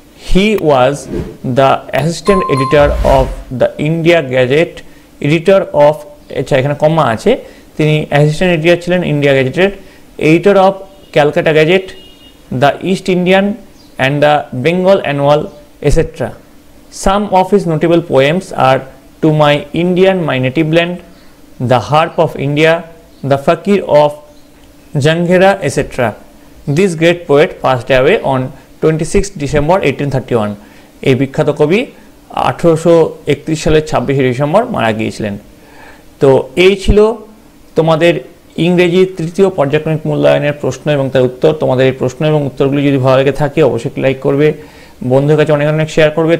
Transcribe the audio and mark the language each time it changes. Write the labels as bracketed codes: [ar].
[en] he was the assistant editor of the India gazette, editor of, [bn] আচ্ছা এখানে কমা আছে, তিনি অ্যাসিস্ট্যান্ট এডিটর ছিলেন ইন্ডিয়া গ্যাজেটের, [en] Editor of Calcutta gazette, the east Indian and the Bengal annual, etcetera. Some of his notable poems are To My Indian, My Native Land, The Harp of India, The Fakir of Janghera, etc. This great poet passed away on 26 December 1831. [bn] এই বিখ্যাত কবি 1831 সালের 26 December মারা গিয়েছিলেন। তো এই ছিল তোমাদের ইংরেজি তৃতীয় পর্যায়ক্রমিক মূল্যায়নের প্রশ্ন এবং তার উত্তর। তোমাদের এই প্রশ্ন এবং উত্তরগুলি যদি ভালো লেগে থাকে অবশ্যই লাইক করবে, বন্ধুদের কাছে অনেক অনেক শেয়ার করবে।